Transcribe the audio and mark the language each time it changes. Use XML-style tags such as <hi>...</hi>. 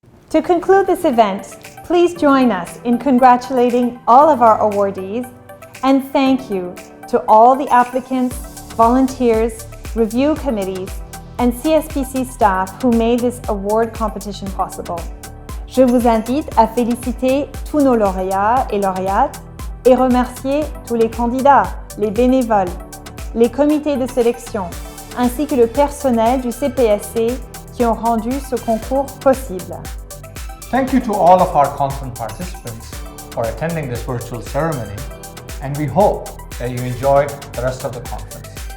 <en>To conclude this event, please join us in congratulating all of our awardees, and thank you to all the applicants, volunteers, review committees, and CSPC staff who made this award competition possible.</en> <fr>Je vous invite à féliciter tous nos lauréats et lauréates et remercier tous les candidats, les bénévoles, les comités de sélection, ainsi que le personnel du CPSC qui ont rendu ce concours possible.</fr> <en>Thank you to all of our conference participants for attending this virtual ceremony, and we hope that you enjoy the rest of the conference.</en>